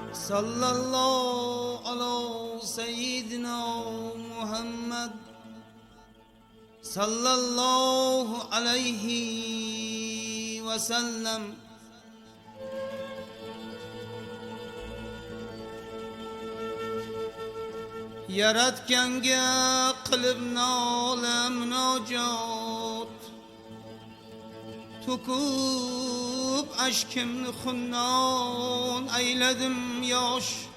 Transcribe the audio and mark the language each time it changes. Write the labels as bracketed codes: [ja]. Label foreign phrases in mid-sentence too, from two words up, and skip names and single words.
[ar] صلى الله على سيدنا محمد صلى الله عليه وسلم. [uz] Yaratganga qilib nola munojot, to'kib ashkimni xunnon ayladim yosh.